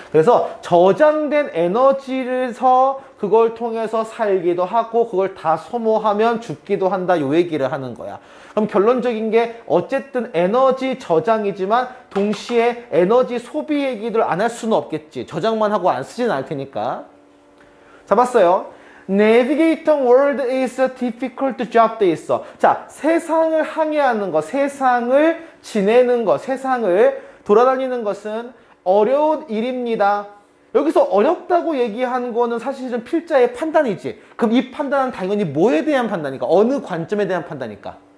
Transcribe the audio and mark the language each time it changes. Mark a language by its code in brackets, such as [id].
[ko] 그래서 저장된 에너지를서 그걸 통해서 살기도 하고 그걸 다 소모하면 죽기도 한다. 요 얘기를 하는 거야. 그럼 결론적인 게 어쨌든 에너지 저장이지만 동시에 에너지 소비 얘기를 안 할 수는 없겠지. 저장만 하고 안 쓰진 않을 테니까. 잡았어요? [en] Navigating world is a difficult job [ko] 돼 있어. 자, 세상을 항해하는 것, 세상을 지내는 것, 세상을 돌아다니는 것은 어려운 일입니다. 여기서 어렵다고 얘기한 거는 사실은 필자의 판단이지. 그럼 이 판단은 당연히 뭐에 대한 판단이니까? 어느 관점에 대한 판단이니까?